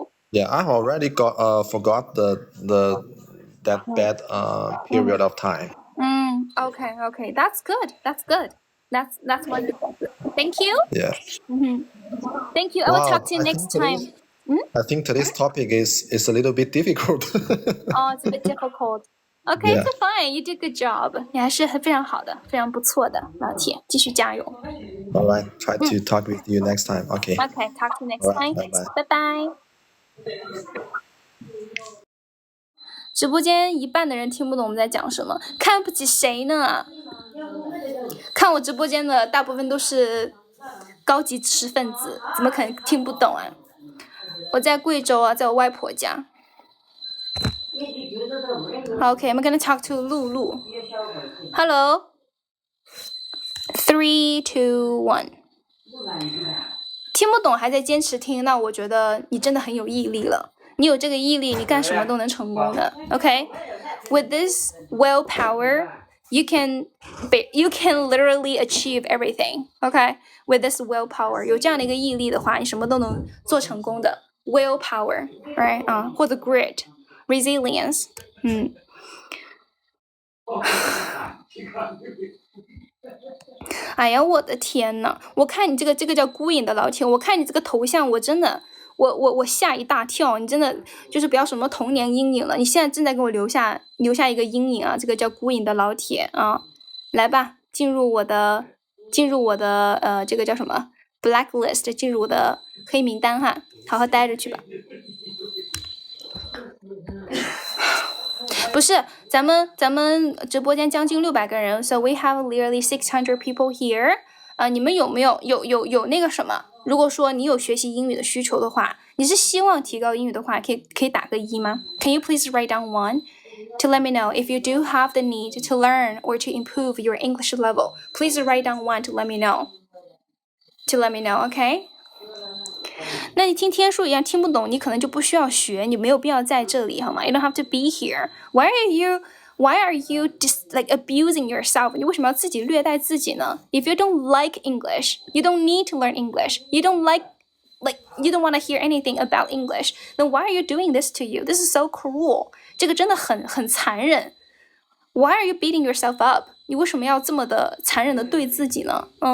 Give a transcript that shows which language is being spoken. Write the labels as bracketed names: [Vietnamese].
[English] Yeah, I've already forgot that bad period of time. Okay. That's good. That's wonderful. Thank you. Yeah. Thank you. I will Wow, talk to you next time. I think today's topic is a little bit difficult. Oh, it's a bit difficult. Okay, Yeah. it's fine. You did a good job. [Chinese] 你还是非常好的，非常不错的，老铁，继续加油。 [English] All right, try to talk with you next time. Okay. Okay, talk to you next All right, bye-bye. [Chinese] 拜拜。直播间一半的人听不懂我们在讲什么，看不起谁呢？看我直播间的大部分都是高级知识分子，怎么可能听不懂啊？我在贵州啊，在我外婆家。 [English] Okay, I'm gonna talk to Lulu. Hello. 3, 2, 1. [Chinese] 听不懂还在坚持听，那我觉得你真的很有毅力了。你有这个毅力，你干什么都能成功的。 [English] Okay? With this willpower, you can literally achieve everything. Okay? With this willpower, [Chinese] 有这样的一个毅力的话，你什么都能做成功的。 [English] Willpower, right? [Chinese] 或者 [English] grit, resilience. [Chinese] 哎呀，我的天呐！我看你这个叫孤影的老铁，我看你这个头像，我真的，我吓一大跳。你真的就是不要什么童年阴影了，你现在正在给我留下一个阴影啊！这个叫孤影的老铁啊，来吧，进入我的这个叫什么 blacklist， 进入我的黑名单哈，好好待着去吧。不是，咱们直播间将近600个人 ， [English] so we have nearly 600 people here。 [Chinese] 你们有没有那个什么？如果说你有学习英语的需求的话，你是希望提高英语的话，可以打个1吗 [English] ？Can you please write down 1 to let me know if you do have the need to learn or to improve your English level? Please write down 1 to let me know. Okay? [Chinese] 那你听天数一样听不懂，你可能就不需要学，你没有必要在这里，好吗 ？ [English] You don't have to be here. Why are you just like abusing yourself? [Chinese] 你为什么要自己虐待自己呢 [English] ？If you don't like English, you don't need to learn English. You don't you don't want to hear anything about English. Then why are you doing this to you? This is so cruel. [Chinese] 这个真的很残忍。 [English] Why are you beating yourself up? [Chinese] 你为什么要这么的残忍的对自己呢？